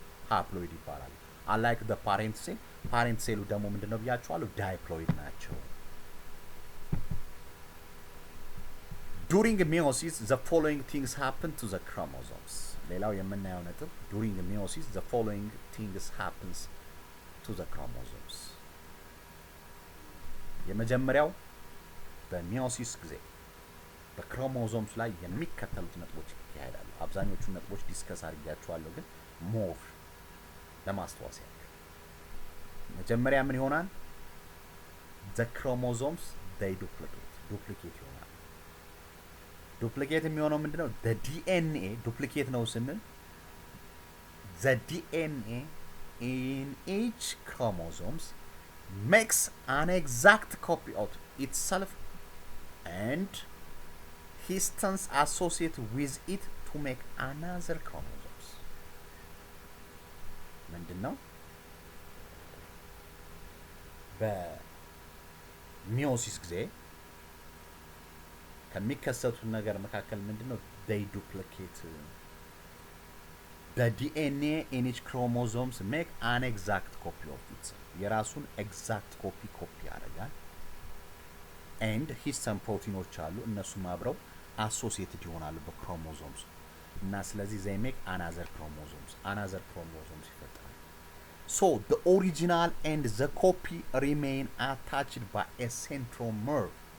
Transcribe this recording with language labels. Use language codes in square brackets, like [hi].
[am] Haploid ይባላል። Unlike the parent cell ደግሞ ምንድነው ብያቸዋለሁ? [en] diploid ናቸው። During meiosis, the following things happen to the chromosomes. [am] ሌላው የምናየው ነጥብ [en] during meiosis, the following things happens to the chromosomes. [am] የመጀመሪያው በሚዮሲስ ጊዜ በክሮሞዞምስ ላይ የሚከተሉት ነጥቦች ይካሄዳሉ። አብዛኞቹ ነጥቦች ዲስከስ አድርጌያቸዋለሁ፣ ግን ሞር ለማስተዋወስ ያክል መጀመሪያ ምን ይሆናል? [en] the chromosomes they duplicate [am] ይሆናል። ዱፕሊኬት የሚሆነው ምንድነው? [en] the DNA ዱፕሊኬት ነው ስንል the DNA in each chromosomes makes an exact copy of itself and histones associated with it to make another chromosomes. [am] ምንድነው? በሚዮሲስ ጊዜ ከሚከሰቱ ነገር መካከል ምንድነው? [en] they duplicate the DNA in each chromosomes make an exact copy of itself. [am] የራሱን exact copy ያደርጋል [en] and histone ፕሮቲኖች አሉ [am] እነሱም አብረው associated ይሆናሉ በክሮሞዞምስ [en] እና ስለዚህ they make another chromosomes ይፈጠራል። So the original and the copy remain attached by a centromere.